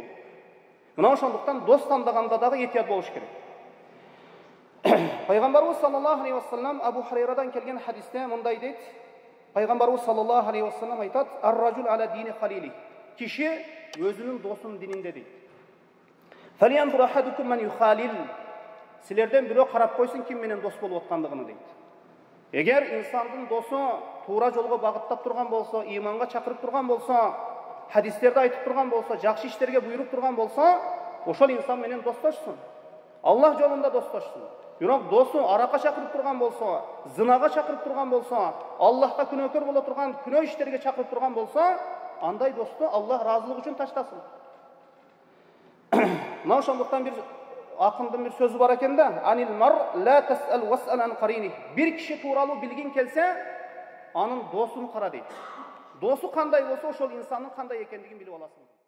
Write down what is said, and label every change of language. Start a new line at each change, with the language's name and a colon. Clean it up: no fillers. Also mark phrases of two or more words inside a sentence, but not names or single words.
Kyrgyz: Мына ошондуктан дос тандаганда дагы этият болуш керек. Пайгамбарыбыз
Arabic: صلى الله عليه وسلم
Kyrgyz: Абу Хурайрадан келген хадисте мындай дейт.
Arabic: Пайгамбарыбыз صلى الله عليه وسلم айтат: "الرجل على دين خليله."
Kyrgyz: Киши өзүнүн досунун дининде дейт.
Arabic: "فلينظر أحدكم من يخالل."
Kyrgyz: Силерден бирөө карап койсун ким менен дос болуп аткандыгын дейт. Эгер инсандын досу туура жолго багыттап турган болсо, иманга чакырып турган болсо, хадистерди айтып турган болсо, жакшы иштерге буйруп турган болсо, ошол инсан менен достошсун. Аллах жолунда достошсун. Бирок досу аракка чакырып турган болсо, зынага чакырып турган болсо, Аллахка күнөөкөр боло турган, күнөө иштерге чакырып турган болсо, андай досту Аллах разылык үчүн таштасын. Мына ошондуктан бир акындын бир сөзү бар экен да:
Arabic: "عن المرء لا تسل وسل عن قرينه."
Kyrgyz: Бир киши тууралуу билгиң келсе, анын досун кара дейт. Досу кандай болсо, ошол инсандын кандай экендигин билип аласың.